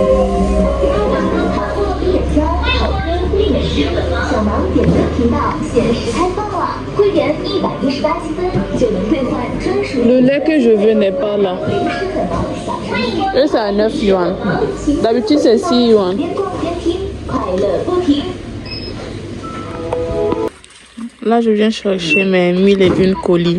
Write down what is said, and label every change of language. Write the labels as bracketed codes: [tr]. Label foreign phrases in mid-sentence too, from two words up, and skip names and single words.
[zh] 小芒点灯频道限时开放了，会员118积分就能兑换专属。 [fr] Le lait que je veux n'est pas là. [zh] 为吃粉芒小生意。 [fr] Eux, c'est à 9 yuan. D'habitude, c'est 6 yuan. [zh] 边逛边听，快乐不停。 [fr] Là, je viens chercher mes 1001 colis.